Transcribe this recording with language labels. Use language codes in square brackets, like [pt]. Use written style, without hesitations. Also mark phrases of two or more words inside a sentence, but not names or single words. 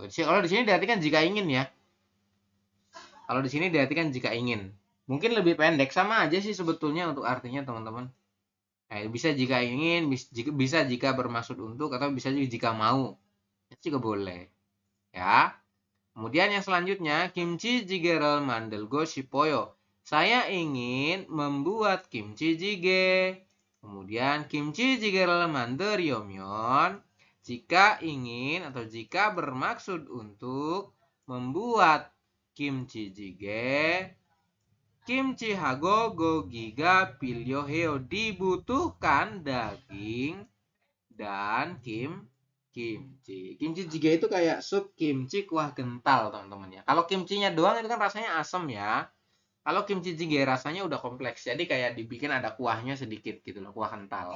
[id] Kalau di sini diartikan jika ingin ya. Kalau di sini diartikan jika ingin. Mungkin lebih pendek, sama aja sih sebetulnya untuk artinya teman-teman. Bisa jika ingin, bisa jika bermaksud untuk, atau bisa juga jika mau. Itu juga boleh. Ya. Kemudian yang selanjutnya, [ko] kimchi jjigae를 만들고 싶어요. [id] Saya ingin membuat kimchi jjigae. Kemudian [ko] kimchi jjigae를 만들려면 [id] jika ingin atau jika bermaksud untuk membuat kimchi jjigae, [ko] kimchi하고 고기가 필요해요. [id] Dibutuhkan daging dan kimchi. Kimchi jjigae itu kayak sup kimchi kuah kental, teman-teman ya. Kalau kimchinya doang itu kan rasanya asam ya. Kalau kimchi jjigae rasanya udah kompleks. Jadi kayak dibikin ada kuahnya sedikit gitu loh, kuah kental.